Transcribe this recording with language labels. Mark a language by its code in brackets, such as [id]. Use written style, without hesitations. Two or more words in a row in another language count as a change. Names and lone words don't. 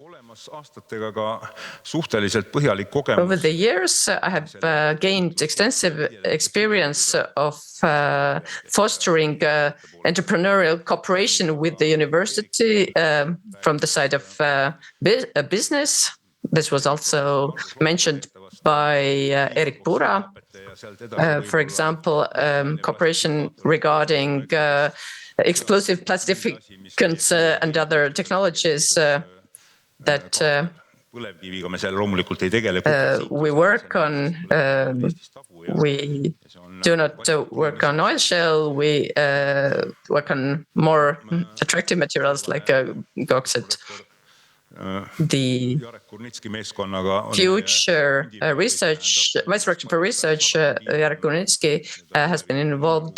[en] Over the years, I have gained extensive experience of fostering entrepreneurial cooperation with the university from the side of business. This was also mentioned by Erik Pura. For example, cooperation regarding explosive plastificants and other technologies that [et] põlevkiviga me seal loomulikult ei tegele. [en] we work on. We do not work on oil shale. We work on more attractive materials like bauxite. The future research, Vice Director for Research, Jarek Kurnitski, has been involved